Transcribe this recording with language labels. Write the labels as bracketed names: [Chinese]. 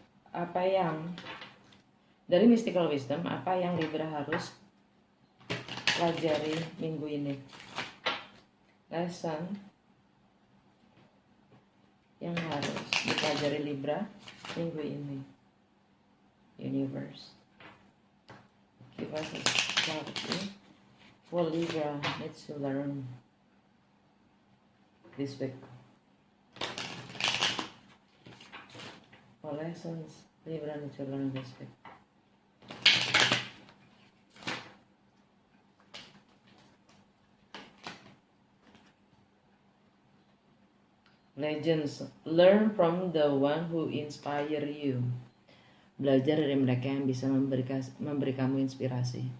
[Indonesian] Apa yang dari mystical wisdom, apa yang Libra harus pelajari minggu ini? Lesson yang harus dipelajari Libra minggu ini. [English] Universe, give us a clarity what Libra needs to learn this week. What lessons Libra needs to learn this week? Legends, learn from the one who inspire you. [Indonesian] Belajar dari mereka yang bisa memberi kamu inspirasi.